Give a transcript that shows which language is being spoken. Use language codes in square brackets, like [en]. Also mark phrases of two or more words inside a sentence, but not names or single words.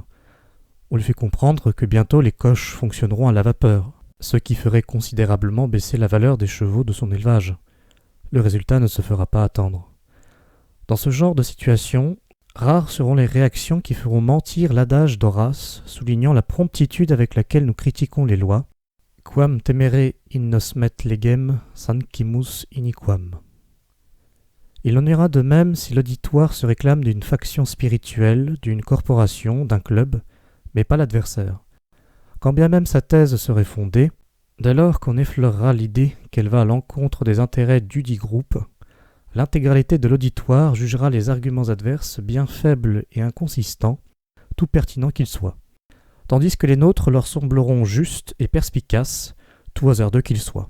[fr] On lui fait comprendre que bientôt les coches fonctionneront à la vapeur, ce qui ferait considérablement baisser la valeur des chevaux de son élevage. Le résultat ne se fera pas attendre. Dans ce genre de situation, rares seront les réactions qui feront mentir l'adage d'Horace, soulignant la promptitude avec laquelle nous critiquons les lois. [la] Quam temere in nos met legem sancimus iniquam. [fr] Il en ira de même si l'auditoire se réclame d'une faction spirituelle, d'une corporation, d'un club, mais pas l'adversaire. Quand bien même sa thèse serait fondée, dès lors qu'on effleurera l'idée qu'elle va à l'encontre des intérêts dudit groupe, l'intégralité de l'auditoire jugera les arguments adverses bien faibles et inconsistants, tout pertinents qu'ils soient, tandis que les nôtres leur sembleront justes et perspicaces, tout hasardeux qu'ils soient.